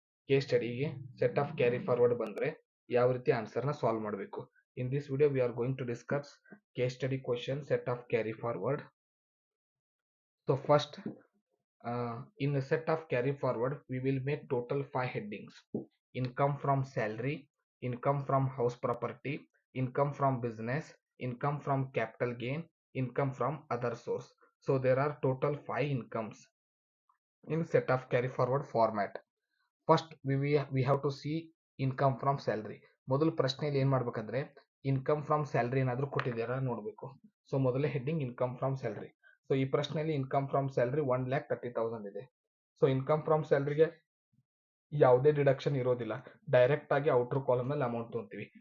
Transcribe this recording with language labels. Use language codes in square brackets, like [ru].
[kn] Case ಸ್ಟಡಿಗೆ set of carry forward ಬಂದ್ರೆ ಯಾವ ರೀತಿ ಆನ್ಸರ್ನ ಸಾಲ್ವ್ ಮಾಡಬೇಕು. [en] In this video we are going to discuss case study question set of carry forward. So first, in a set of carry forward, we will make total 5 headings: income from salary, income from house property, income from business, income from capital gain, income from other source. So there are total 5 incomes in set of carry forward format. First, we have to see income from salary. [kn] ಮೊದಲು ಪ್ರಶ್ನೆಯಲ್ಲಿ ಏನು ಮಾಡಬೇಕಂದ್ರೆ income from salary ಏನಾದರೂ ಕೊಟ್ಟಿದ್ದಾರಾ ನೋಡಬೇಕು. So ಮೊದಲೇ heading income from salary. So ಈ ಪ್ರಶ್ನೆಯಲ್ಲಿ income from salary 1,30,000 ಇದೆ. ಸೊ ಇನ್ಕಮ್ ಫ್ರಮ್ ಸ್ಯಾಲರಿಗೆ ಯಾವುದೇ ಡಿಡಕ್ಷನ್ ಇರೋದಿಲ್ಲ, ಡೈರೆಕ್ಟ್ ಆಗಿ ಔಟರ್ ಕಾಲಮ್ ನಲ್ಲಿ ಅಮೌಂಟ್ ತೊಗೊಂತೀವಿ.